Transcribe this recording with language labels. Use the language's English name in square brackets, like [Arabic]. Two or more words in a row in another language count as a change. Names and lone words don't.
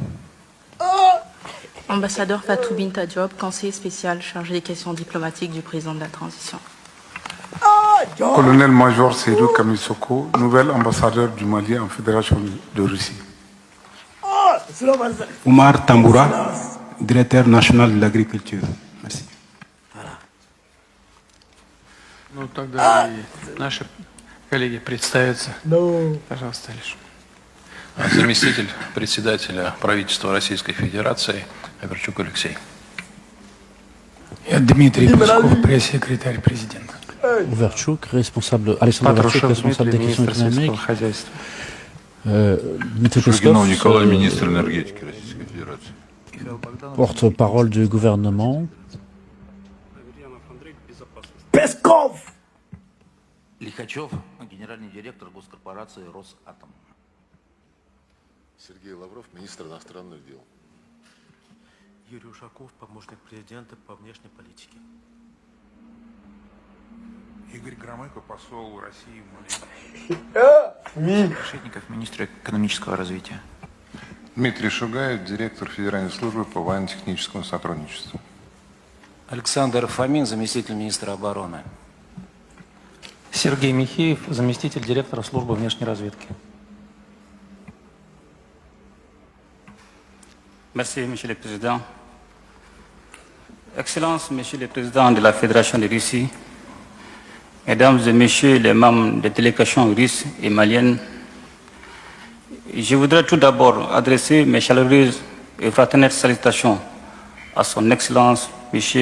[French] Ambassadeur Fatou Binta Diop, conseiller spécial chargé des questions diplomatiques du président de la transition. Colonel-major Seydou Kamisoko, nouvel ambassadeur du Mali en Fédération de Russie. Oumar Tamboura, directeur national de l'agriculture. Merci. [Russian] Ну, тогда наши коллеги представятся. Пожалуйста, лишь. Заместитель председателя правительства Российской Федерации Аверчук Алексей. Я Дмитрий Песков, пресс-секретарь президента. [French] Overchuk, responsable, Alexandre Overchuk, responsable des questions économiques. Dmitry Peskov, [Russian] Николай, министр энергетики Российской Федерации. [French] porte-parole du gouvernement. Peskov. [Russian] Лихачев, генеральный директор госкорпорации Росатом. Сергей Лавров, министр иностранных дел. Юрий Ушаков, помощник президента по внешней политике. Игорь Громыко, посол России в Мали. Решетников, министр экономического развития. Дмитрий Шугаев, директор Федеральной службы по военно-техническому сотрудничеству. Александр Фомин, заместитель министра обороны. Сергей Михеев, заместитель директора службы внешней разведки. [French] Merci, Monsieur le Président. Excellences, Monsieur le Président de la Fédération de Russie, Mesdames et Messieurs les membres des délégations russes et maliennes, je voudrais tout d'abord adresser mes chaleureuses et fraternelles salutations à son Excellence M.